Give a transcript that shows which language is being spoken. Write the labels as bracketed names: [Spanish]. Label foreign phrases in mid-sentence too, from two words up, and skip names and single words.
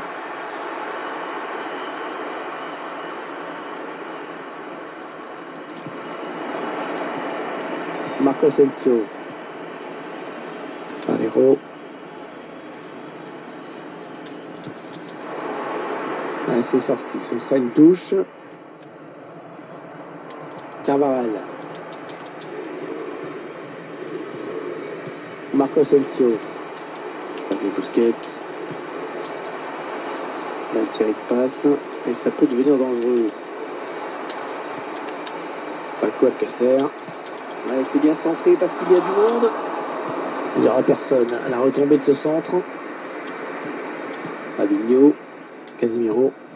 [French] Marco Asensio. Parejo. Ah, c'est sorti, ce sera une touche. Carvajal. Marco Asensio. Busquets. Là, une série de passes. Et ça peut devenir dangereux. Paco Alcacer. Ouais, c'est bien centré parce qu'il y a du monde. Il n'y aura personne à la retombée de ce centre. Fabinho. Casemiro.